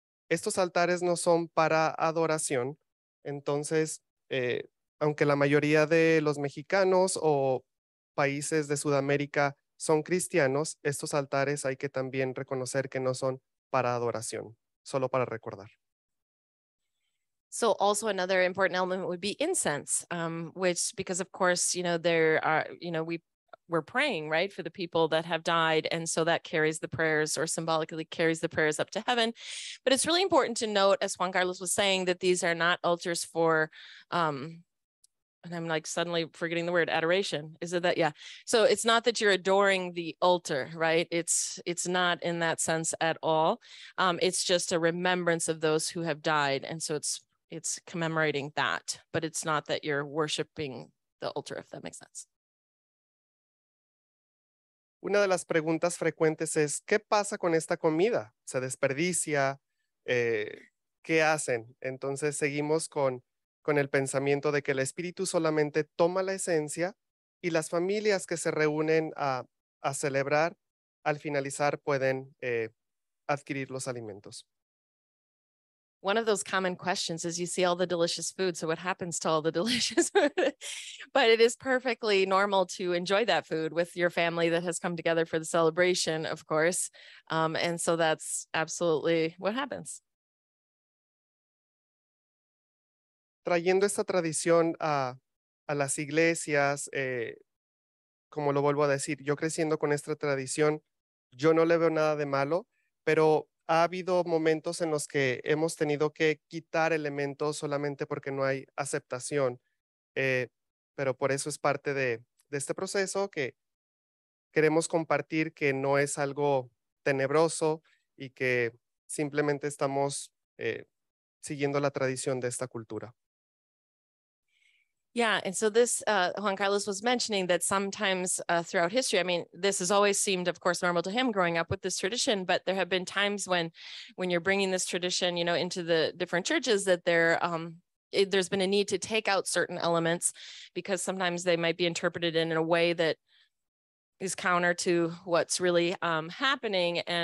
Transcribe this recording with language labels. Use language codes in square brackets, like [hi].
[es] Estos altares no son para adoración, entonces, aunque la mayoría de los mexicanos o países de Sudamérica son cristianos, estos altares hay que también reconocer que no son para adoración, solo para recordar. [en] So also another important element would be incense, which, because of course, there are, we're praying, right, for the people that have died. And so that carries the prayers, or symbolically carries the prayers up to heaven. But it's really important to note, as Juan Carlos was saying, that these are not altars for, and I'm like suddenly forgetting the word, adoration. Is it that? Yeah. So it's not that you're adoring the altar, right? It's not in that sense at all. It's just a remembrance of those who have died. And so it's commemorating that, but it's not that you're worshiping the altar, if that makes sense. [es] Una de las preguntas frecuentes es, ¿qué pasa con esta comida? ¿Se desperdicia? ¿Qué hacen? Entonces seguimos con el pensamiento de que el Espíritu solamente toma la esencia, y las familias que se reúnen a celebrar, al finalizar pueden adquirir los alimentos. [en] One of those common questions is, you see all the delicious food, so what happens to all the delicious food? But it is perfectly normal to enjoy that food with your family that has come together for the celebration, of course. And so that's absolutely what happens. [es] Trayendo esta tradición a las iglesias, como lo vuelvo a decir, yo creciendo con esta tradición, yo no le veo nada de malo, pero ha habido momentos en los que hemos tenido que quitar elementos solamente porque no hay aceptación. Pero por eso es parte de este proceso, que queremos compartir que no es algo tenebroso y que simplemente estamos siguiendo la tradición de esta cultura. [en] Yeah, and so this, Juan Carlos was mentioning that sometimes throughout history, I mean, this has always seemed, of course, normal to him growing up with this tradition, but there have been times when you're bringing this tradition, into the different churches, that there's been a need to take out certain elements, because sometimes they might be interpreted in a way that is counter to what's really happening.